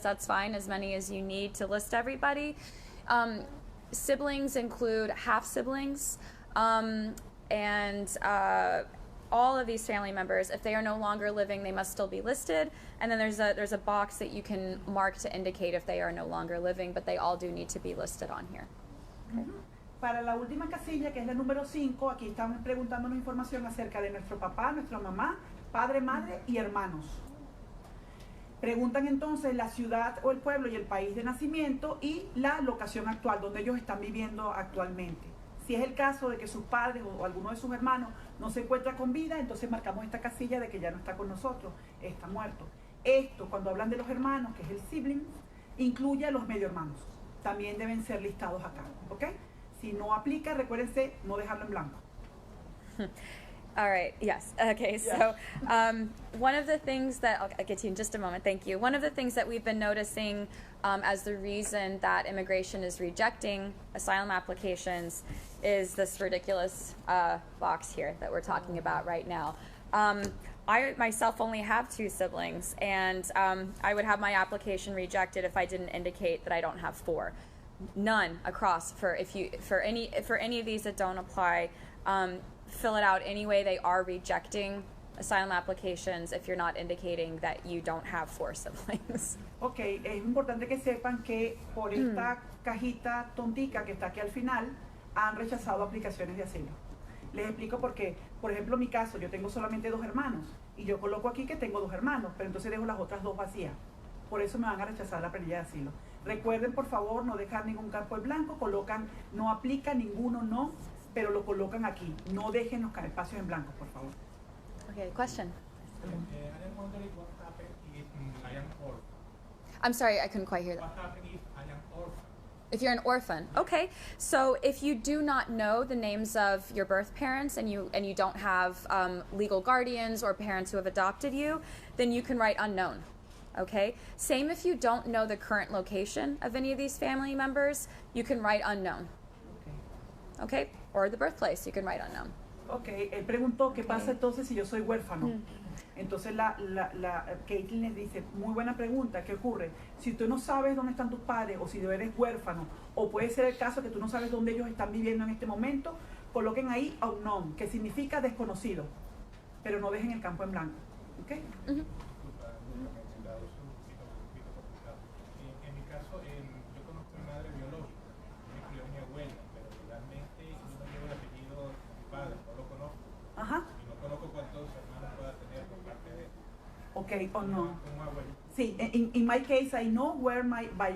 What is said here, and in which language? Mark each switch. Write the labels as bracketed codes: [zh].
[en] That's fine, as many as you need to list everybody. Siblings include half-siblings, and all of these family members, if they are no longer living, they must still be listed. And then there's a box that you can mark to indicate if they are no longer living, but they all do need to be listed on here. Okay. [es] Para la última casilla, que es la número 5, aquí estamos preguntándonos información acerca de nuestro papá, nuestra mamá, padre, madre y hermanos. Preguntan entonces la ciudad o el pueblo y el país de nacimiento y la locación actual, donde ellos están viviendo actualmente. Si es el caso de que sus padres o alguno de sus hermanos no se encuentra con vida, entonces marcamos esta casilla de que ya no está con nosotros, está muerto. Esto, cuando hablan de los hermanos, que es el sibling, incluye a los medio hermanos. También deben ser listados acá, ¿ok? Si no aplica, recuérdense no dejarlo en blanco. [en] All right, yes. Okay, so one of the things that, I'll get to you in just a moment, thank you. One of the things that we've been noticing as the reason that immigration is rejecting asylum applications is this ridiculous box here that we're talking about right now. I myself only have 2 siblings, and I would have my application rejected if I didn't indicate that I don't have 4. None across for any of these that don't apply. Fill it out any way. They are rejecting asylum applications if you're not indicating that you don't have 4 siblings. [es] Ok, es importante que sepan que por esta cajita tontica que está aquí al final han rechazado aplicaciones de asilo. Les explico por qué. Por ejemplo, en mi caso, yo tengo solamente 2 hermanos y yo coloco aquí que tengo 2 hermanos, pero entonces dejo las otras 2 vacías. Por eso me van a rechazar la planilla de asilo. Recuerden, por favor, no dejar ningún campo en blanco, colocan no aplica, ninguno no, pero lo colocan aquí. No dejen los espacios en blanco, por favor. [en] Okay, question. I am wondering what happened if I am orphan. I'm sorry, I couldn't quite hear that. What happened if I am orphan? If you're an orphan, okay. So if you do not know the names of your birth parents and you don't have legal guardians or parents who have adopted you, then you can write unknown. Okay. Same if you don't know the current location of any of these family members, you can write unknown. Okay. Or the birthplace, you can write unknown. [es] Ok, él preguntó qué pasa entonces si yo soy huérfano. Entonces la Caitlin les dice, muy buena pregunta, ¿qué ocurre? Si tú no sabes dónde están tus padres o si tú eres huérfano, o puede ser el caso que tú no sabes dónde ellos están viviendo en este momento, coloquen ahí unknown, que significa desconocido, pero no dejen el campo en blanco. ¿Ok? Disculpa, mencionado, es un poquito complicado. En mi caso, yo conozco a mi madre biológica, me crió mi abuela, pero legalmente no llevo el apellido de mi padre, no lo conozco. Ajá. Y no conozco cuántos hermanos pueda tener por parte de él. Ok, o no. Un abuelo. [en] Sí, in my case, I know where my